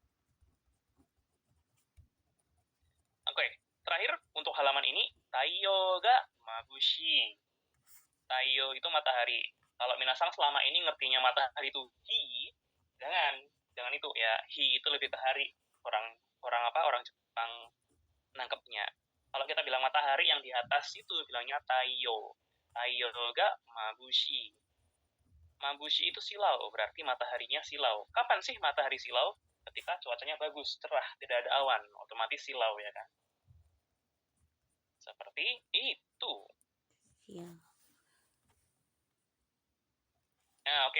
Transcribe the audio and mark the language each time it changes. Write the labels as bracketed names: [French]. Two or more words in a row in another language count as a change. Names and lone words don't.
[Indonesian] Oke, terakhir untuk halaman ini, [Japanese] 太陽が眩しい. [Indonesian] Taiyo itu matahari. Kalau minasang selama ini ngertinya matahari itu hi, jangan itu ya. Hi itu lebih ke hari. Orang Jepang nangkepnya. Kalau kita bilang matahari yang di atas itu bilangnya taiyo. [Japanese] 太陽が眩しい. [Indonesian] Mabushi itu silau, berarti mataharinya silau. Kapan sih matahari silau? Ketika cuacanya bagus, cerah, tidak ada awan, otomatis silau ya kan. Seperti itu. Iya. Nah, oke.